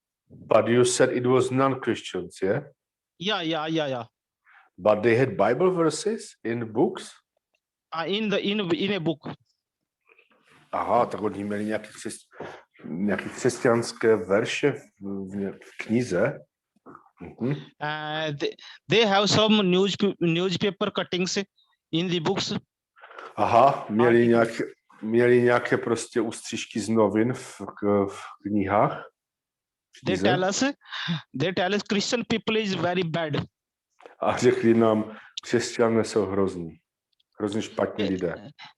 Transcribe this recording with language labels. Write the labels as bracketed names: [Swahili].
[English] But you said it was non-Christians, yeah? Yeah. But they had Bible verses in books? In a book. [Czech] Aha, tak oni měli nějaké křesťanské verše v knize. Mhm. [English] They have some newspaper cuttings in the books. [Czech] Aha, měli nějaké prostě ústřižky z novin v knihách. [English] They tell us Christian people is very bad. [Czech] A řekli nám, křesťané jsou hrozní špatní lidé.